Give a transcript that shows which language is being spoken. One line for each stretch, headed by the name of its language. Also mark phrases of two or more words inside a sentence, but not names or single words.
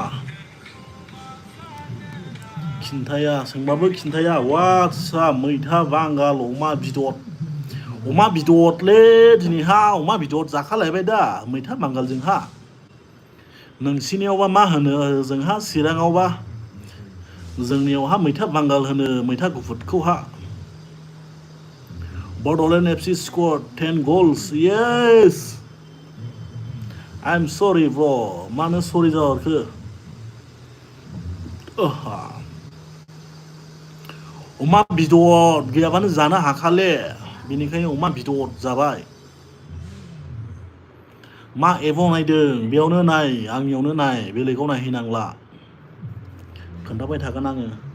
Bodo: खिन्थाया सोंबाबो खिन्थाया वाटसा मैथा बांगाल अमा बिदरलै दिनैहा अमा बिदर जाखालायबाय दा मैथा बांगालजोंहा नोंसिनियावबा मा होनो जोंहा चिराङावबा जोंनियावहा मैथा बांगाल होनो मैथा गुफुरखौहा
English: Bodoland FC scored 10 goals yes I'm sorry bro
Bodo: मानो सरि जाहरखो अमा बेदर गैयाबानो जानो हाखाले बेनिखायनो अमा बेदर जाबाय मा एपाव नायदों बेयावनो नाय आंनियावनो नाय बेलेगाव नायहैनांला खोन्थाबाय थागोन आङो